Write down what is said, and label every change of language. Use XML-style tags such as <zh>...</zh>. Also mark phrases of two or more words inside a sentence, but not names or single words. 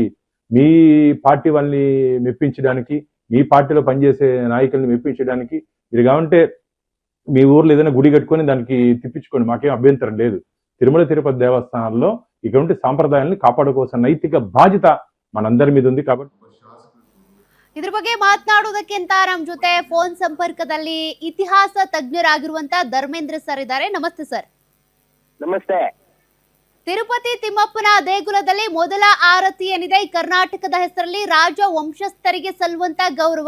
<te>మీ పార్టీ వాళ్ళని మెప్పించడానికి, మీ పార్టీలో పనిచేసే నాయకుల్ని మెప్పించడానికి మీరు కావంటే మీ ఊర్లో ఏదైనా గుడి కట్టుకొని దానికి తిప్పించుకోండి, మాకేం అభ్యంతరం లేదు. తిరుమల తిరుపతి దేవస్థానాల్లో ఇటువంటి సాంప్రదాయాన్ని కాపాడుకోవాల్సిన నైతిక బాధ్యత మనందరి మీద ఉంది. కాబట్టి</te> <kn>ಇದ್ರ ಬಗ್ಗೆ ಮಾತನಾಡೋದಕ್ಕಿಂತ ನಮ್ಮ ಜೊತೆ ಫೋನ್ ಸಂಪರ್ಕದಲ್ಲಿ ಇತಿಹಾಸ ತಜ್ಞರಾಗಿರುವಂತ ಧರ್ಮೇಂದ್ರ ಸರ್ ಇದ್ದಾರೆ. ನಮಸ್ತೆ ಸರ್. ನಮಸ್ತೆ. ತಿರುಪತಿ ತಿಮ್ಮಪ್ಪನ ದೇಗುಲದಲ್ಲಿ ಮೊದಲ ಆರತಿ ಏನಿದೆ ಈ ಕರ್ನಾಟಕದ ಹೆಸರಲ್ಲಿ ರಾಜ ವಂಶಸ್ಥರಿಗೆ ಸಲ್ಲುವಂತ ಗೌರವ.</kn>